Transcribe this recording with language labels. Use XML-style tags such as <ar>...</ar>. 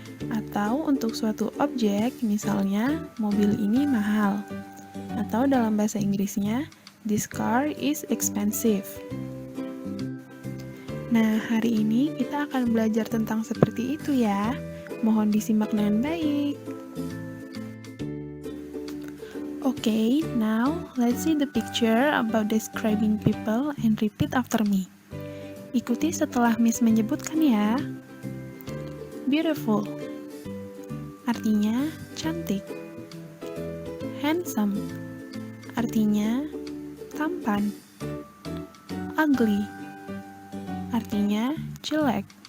<id>Atau untuk suatu objek, misalnya mobil ini mahal. Atau dalam bahasa Inggrisnya,</id> <en>this car is expensive.</en> <id>Nah, hari ini kita akan belajar tentang seperti itu ya. Mohon disimak dengan baik.</id> <en>Okay, now let's see the picture about describing people and repeat after me.</en> <id>Ikuti setelah Miss menyebutkan ya. Beautiful, artinya cantik. Handsome, artinya tampan. Ugly, artinya jelek.</id>